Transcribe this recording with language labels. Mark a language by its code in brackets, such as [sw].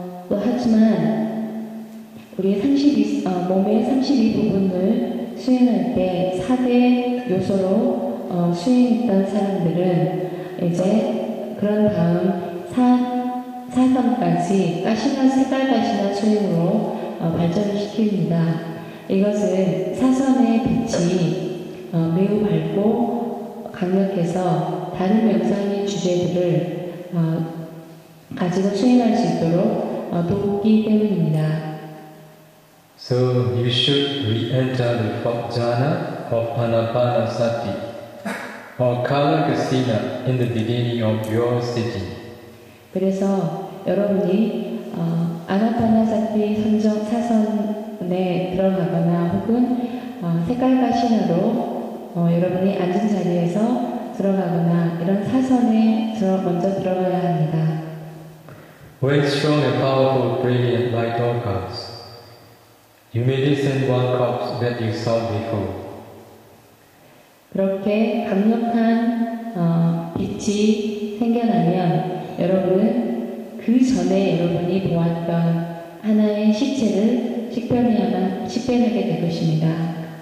[ko] 하지만 우리 몸의 32부분을 수행할 때 4대 요소로 수행했던 사람들은 이제 그런 다음 4선까지 색깔가시나 수행으로 발전을 시킵니다. 이것은 사선의 빛이 매우 밝고 강력해서 다른 명상의 주제들을 가지고 수행할 수 있도록 돕기 때문입니다. [en] So you should re-enter the fourth jhana of Anapanasati or Kala Kasina in the beginning of your sitting. [ko] 그래서 여러분이 아나파나사티 사선에 들어가거나 혹은 색깔과 신화로 여러분이 앉은 자리에서 들어가거나 이런 사선에 먼저 들어가야 합니다. [en] When strong and powerful brilliant light occurs, you may descend one corpse that you saw before. [ko] 그렇게 강력한 빛이 생겨나면 여러분은 그 전에 여러분이 보았던 하나의 시체를 식별하게 될 것입니다.